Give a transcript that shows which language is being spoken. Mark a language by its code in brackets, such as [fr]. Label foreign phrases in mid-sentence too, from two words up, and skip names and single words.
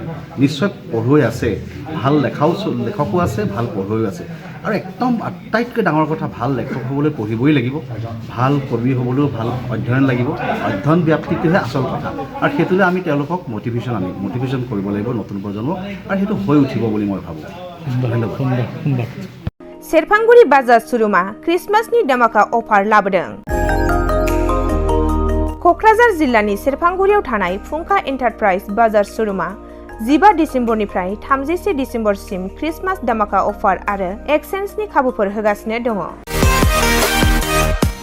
[as] নিশ্চয় পঢ়ুৱৈ আছে, ভাল লেখকো আছে, ভাল পঢ়ুৱৈও আছে আৰু একদম আটাইতকৈ ডাঙৰ কথা ভাল লেখক হ'বলৈ পঢ়িবই লাগিব, ভাল কবি হ'বলৈও ভাল অধ্যয়ন লাগিব। অধ্যয়ন ব্যাপ্তিটোহে আচল কথা আৰু সেইটোলৈ আমি তেওঁলোকক মটিভেশ্যন কৰিব লাগিব নতুন প্ৰজন্মক আৰু সেইটো হৈ উঠিব বুলি মই ভাবোঁ। ধন্যবাদ। [brx] सेरफांगुरि बाजार सुरुमा क्रिसमासनि धमाका अफार लाबोदों। क'क्राझार जिल्लानि सेरफांगुरियाव थानाय फुंखा एन्टारप्राइज बाजार सुरुमा 15 डिसेम्बरनिफ्राय 31 डिसेम्बरसिम क्रिसमास धमाका अफार आरो एक्सचेन्जनि खाबुफोर होगासिनो दङ।